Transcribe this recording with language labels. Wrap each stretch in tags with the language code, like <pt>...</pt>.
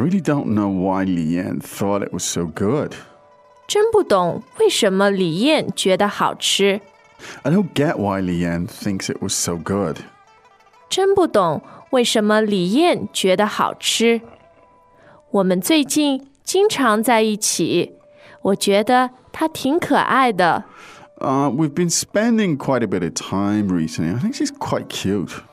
<en>really don't know why Li Yan thought it was so good.</en> <zh>真不懂为什么李燕觉得好吃。</zh> <en>I don't get why Li Yan thinks it was so good.</en> <zh>真不懂为什么李燕觉得好吃。我们最近经常在一起，我觉得她挺可爱的。</zh> <en>We've been spending quite a bit of time recently. I think she's quite cute.</en>